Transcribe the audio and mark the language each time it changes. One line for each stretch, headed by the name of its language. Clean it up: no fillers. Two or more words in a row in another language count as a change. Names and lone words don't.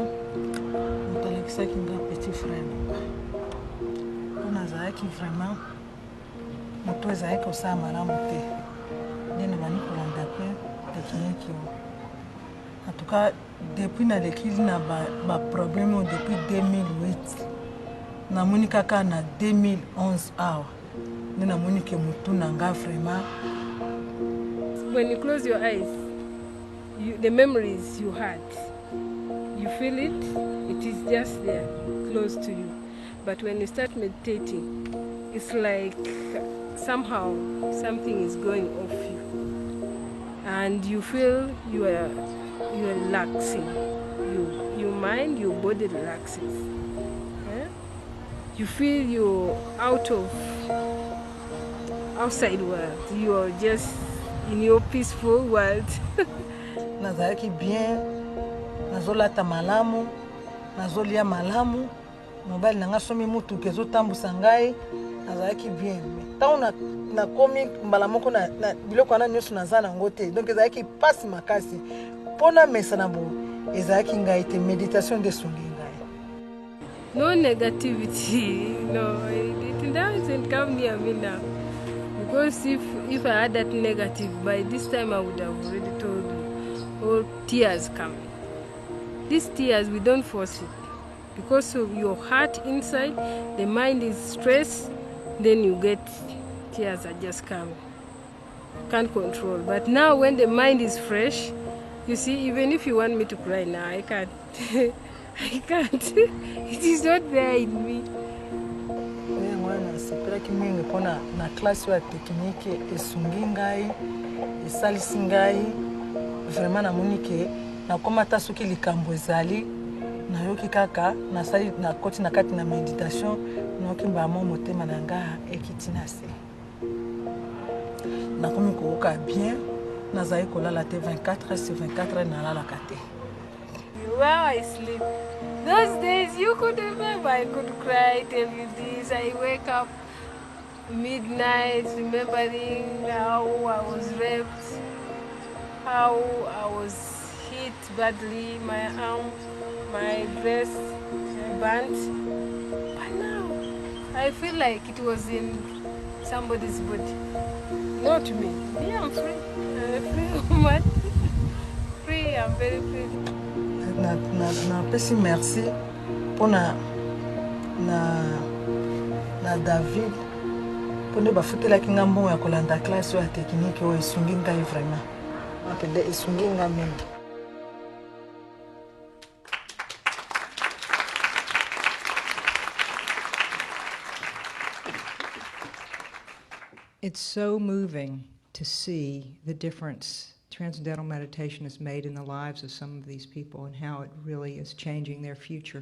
French: On t'a laissé avec un petit frère. On a dit que vraiment, on doit dire que ça m'a ramonté. On a dit que en tout cas, depuis que on a un problème depuis 2008, on a eu en 2011. On a eu que vraiment.
English: When you close your eyes, the memories you had, you feel it, it is just there, close to you. But when you start meditating, it's like somehow something is going off you. And you feel you are relaxing. Your mind, your body relaxes. Yeah? You feel you're outside world. You are just in your peaceful world.
Lingala: Nazalaki bien, nazolata malamu, nazolia malamu, mobali nanga somi mutuka ezotambusa ngai nazalaki bien ntango nakomi mbala moko na biloko wana nyonso naza nango te donc ezalaki mpasi makasi mpo namesa na boye ezalaki ngai te méditation nde esungi ngai.
English: No negativity, no, it doesn't come near me now. Because if I had that negative, by this time I would have already told you, all tears coming. These tears, we don't force it. Because of your heart inside, the mind is stressed, then you get tears are just coming. Can't control. But now when the mind is fresh, you see, even if you want me to cry now, I can't. I can't. It is not there in me.
Lingala: nasepelaki mingi mpona na klase ya teknike esungi ngai esalisi ngai vraiment namoni ke nakoma ata soki likambo ezali nayoki kaka nasali nakoti na kati na méditation nayoki mbamo motema na nga ekiti na se nakomi koyoka bien nazali kolala te 24/24 nalalaka te.
English: While I sleep, those days you could remember I could cry, tell you this. I wake up midnight remembering how I was raped, how I was hit badly, my arm, my breast burnt. But now I feel like it was in somebody's body, not me. Me, I'm free. I'm a free woman. Free, I'm very free.
Lingala: napesi merci mpona na David mpo nde bafutelaki nga mbongo ya kolanda klase oyo ya teknike oyo esungi ngai vraiment apende esungi nga mingi.
English: It's so moving to see the difference Transcendental meditation has made in the lives of some of these people and how it really is changing their future.